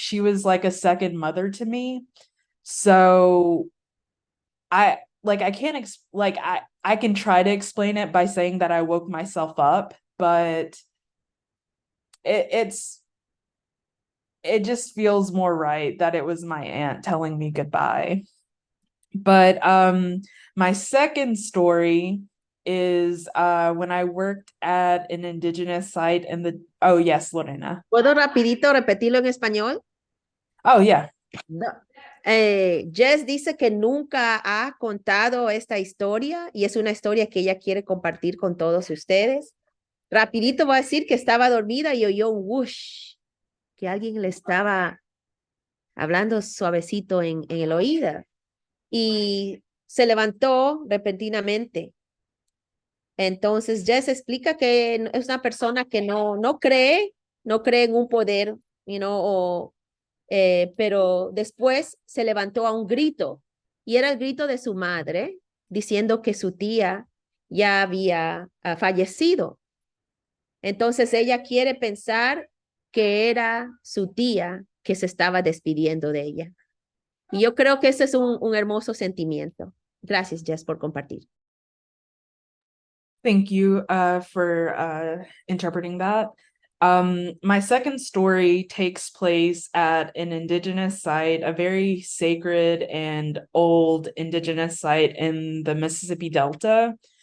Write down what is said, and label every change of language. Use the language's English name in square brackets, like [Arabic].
[English] She was like a second mother to me. So I can't I can try to explain it by saying that I woke myself up, but it just feels more right that it was my aunt telling me goodbye. But my second story is when I worked at an indigenous site in the oh yes, Lorena. [Spanish] ¿Puedo rapidito repetirlo en español? [English] Oh yeah. [Spanish] No. Jess dice que nunca ha contado esta historia y es una historia que ella quiere compartir con todos ustedes. Rapidito voy a decir que estaba dormida y oyó un whoosh, que alguien le estaba hablando suavecito en el oído y se levantó repentinamente. Entonces Jess explica que es una persona que no cree en un poder, pero después se levantó a un grito y era el grito de su madre diciendo que su tía ya había fallecido. Entonces ella quiere pensar que era su tía que se estaba despidiendo de ella. Y yo creo que ese es un hermoso sentimiento. Gracias, Jess, por compartir. [English] Thank you for interpreting that. My second story takes place at an indigenous site, a very sacred and old indigenous site in the Mississippi Delta.